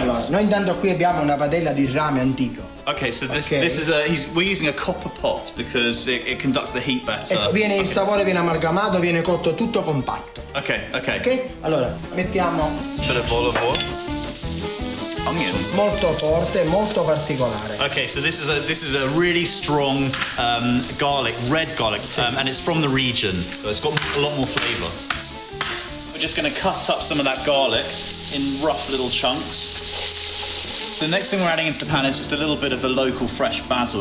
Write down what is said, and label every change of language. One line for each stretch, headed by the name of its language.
Italian: Allora, noi intanto qui abbiamo una padella di rame antico.
English: Okay, so this is we're using a copper pot because it conducts the heat better.
Italian: Il sapore viene amalgamato, viene cotto tutto compatto.
English: Okay.
Italian: Ok? Allora, mettiamo
English: a bit of olive oil. Onions.
Italian: Molto forte, molto particolare.
English: Okay, so this is a really strong garlic, red garlic, and it's from the region, so it's got a lot more flavour. We're just going to cut up some of that garlic in rough little chunks. So the next thing we're adding into the pan is just a little bit of the local fresh basil.